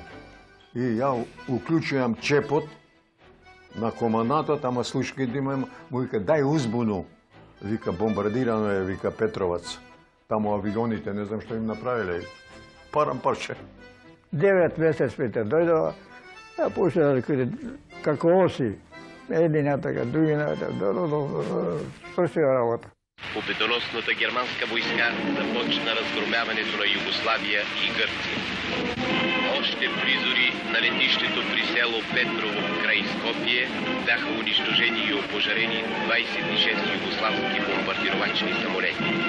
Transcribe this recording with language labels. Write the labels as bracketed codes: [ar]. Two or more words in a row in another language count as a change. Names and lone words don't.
[mk] И ја уклучувам чепот на командантот, ама слушај да имам, му вика, дај узбуну. Вика, бомбардирано е, вика, Петровац. Таму авионите, не знам што им направиле. Парам парче. 9 месец Петер дојдова, ја почна да кажа, како оси, [bg] Един така, други свърши работа. Победоносната германска войска започна разгромяването на Югославия и Гърция. Още призори на летището при село Петрово край Скопие бяха унищожени и опожарени 26 югославски бомбардировачни самолети.